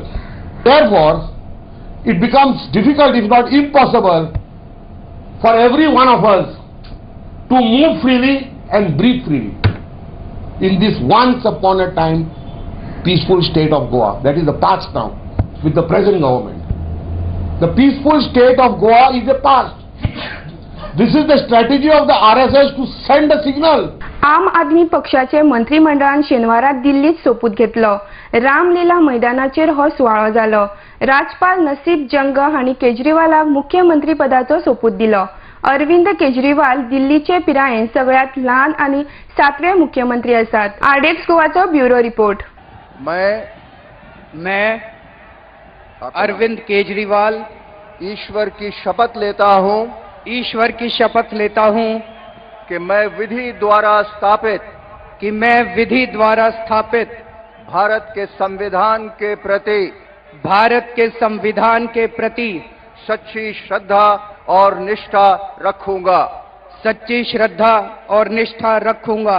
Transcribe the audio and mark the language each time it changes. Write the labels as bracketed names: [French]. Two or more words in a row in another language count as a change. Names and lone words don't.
[English] Therefore, it becomes difficult, if not impossible, for every one of us to move freely and breathe freely in this once upon a time peaceful state of Goa. That is the past now with the present government. The peaceful state of Goa is the past. This is the strategy of the RSS to send a signal. [Konkani] आम आदमी पक्षाचे मंत्रिमंडळान शेनवारा दिल्लीत सोपूत घेतलो. रामलीला मैदानाचेर हो सुवाळो जालो. राज्यपाल नसीब जंग हांणी केजरीवालाक मुख्यमंत्री पदाचो सोपूत दिलो. अरविंद केजरीवाल दिल्लीचे पिरायेन सगळ्यात ल्हान आनी 7वे मुख्यमंत्री आसात. आरडेक्स गोवाचो [English] bureau report. [Hindi] मैं अरविंद केजरीवाल ईश्वर की शपथ लेता हूं कि मैं विधि द्वारा स्थापित भारत के संविधान के प्रति सच्ची श्रद्धा और निष्ठा रखूंगा.